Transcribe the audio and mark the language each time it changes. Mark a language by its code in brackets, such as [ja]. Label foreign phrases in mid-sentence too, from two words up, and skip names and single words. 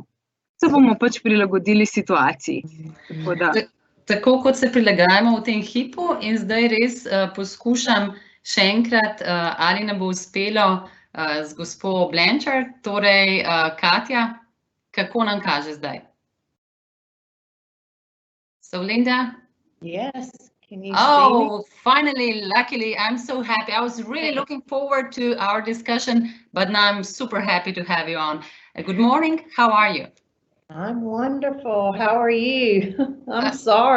[sl] Se bomo pač prilagodili situaciji. Tako kot se prilagajamo v tem hipu in zdaj res poskušam še enkrat, ali nam bo uspelo z gospo Blanchard, torej Katja, kako nam kaže zdaj? [en] So, Linda? Yes. Can you see me? Finally, luckily, I'm so happy. I was really looking forward to our discussion, but now I'm super happy to have you on. Good morning. How are you? I'm wonderful. How are you? I'm sorry.